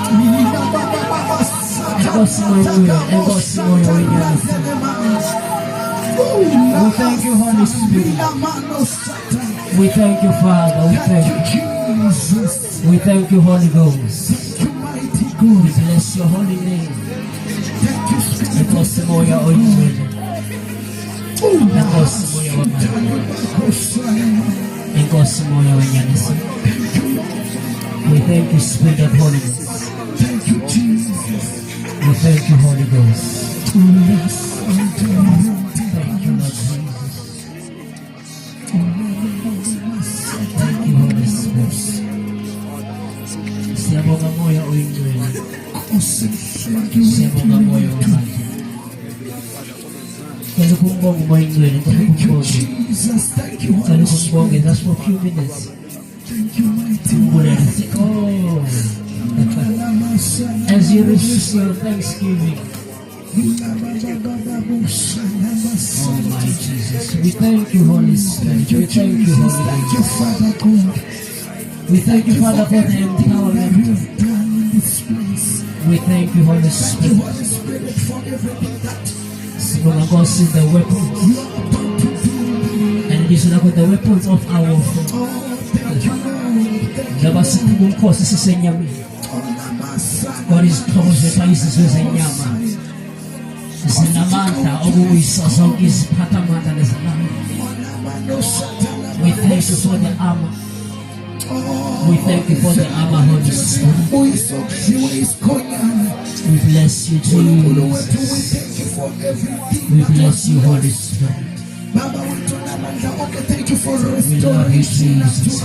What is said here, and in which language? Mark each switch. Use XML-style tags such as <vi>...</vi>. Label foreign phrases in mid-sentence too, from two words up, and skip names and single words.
<en>We thank you, Holy Spirit. We thank you, Father. We thank you. We thank you, Holy Ghost. We bless your holy name. Because moya ointment.</en> <zu>Because moya because moya wanyanisi.</zu> <en>We thank you, Spirit of holiness. Thank you, Jesus. We thank you, Holy Ghost. Thank you, Lord Jesus. Thank you, Holy Spirit.</en> <zu>Siyabonga moya oyingcwele. Siyabonga moya omandla. Ngicela ukubonga moya oyingcwele, ngicela ukubonga. Ngicela ukubonga</zu> <en>just for a few minutes. Thank you, mighty as you receive your thanksgiving. Oh my Jesus. We thank you, Holy Spirit. We thank you, Holy Spirit. Thank you, Father God. We thank you, Father, for the empowerment. We thank you, Holy Spirit. Lord God, see the weapons. And it is like the weapons of our warfare. God is close with us wezenyama.</en> <zu>Sinamandla okuyisa zonke iziphathamandla lezilanga.</zu> <en>We thank you for the armor. We thank you for the armor, Holy Spirit. We bless you, Jesus. We bless you, Holy Spirit. We love you, Jesus.</en>